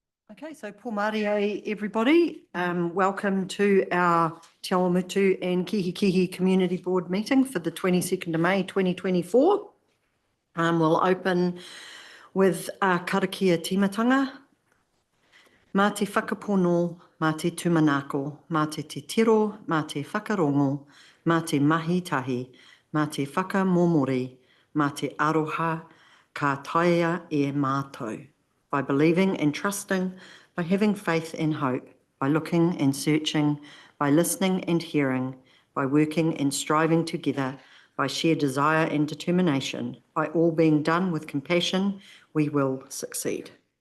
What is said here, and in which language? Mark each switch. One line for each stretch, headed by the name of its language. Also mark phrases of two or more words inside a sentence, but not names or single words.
English: Okay, so Pōmarie everybody. Welcome to our Te Awamutu and Kihikihi Community Board meeting for the 22nd of May 2024. We'll open with
Māori: karakia timatanga. Mā te whakapono, mā te tumanako, mā te tiro, mā te whakarongo, mā te mahi tahi, mā te whakamomori, mā te aroha, ka taia e mātou.
English: By believing and trusting, by having faith and hope, by looking and searching, by listening and hearing, by working and striving together, by sheer desire and determination, by all being done with compassion, we will succeed.